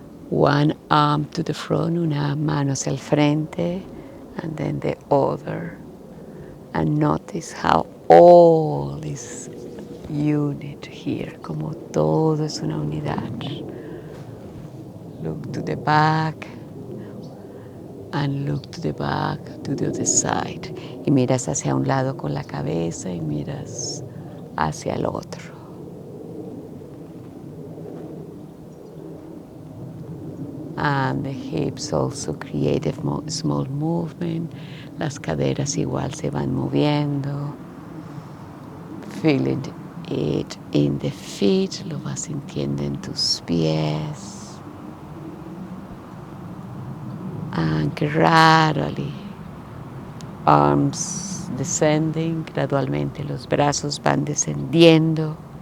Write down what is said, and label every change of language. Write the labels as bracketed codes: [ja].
[en] One arm to the front, [es] una mano hacia el frente, [en] and then the other. And notice how all is unit here, [es] como todo es una unidad. [en] Look to the back, and look to the back, to the other side. [es] Y miras hacia un lado con la cabeza y miras hacia el otro. [en] And the hips also create a small movement. [es] Las caderas igual se van moviendo. [en] Feeling it in the feet, [es] lo vas sintiendo en tus pies. [en] And gradually, arms descending, [es] gradualmente los brazos van descendiendo.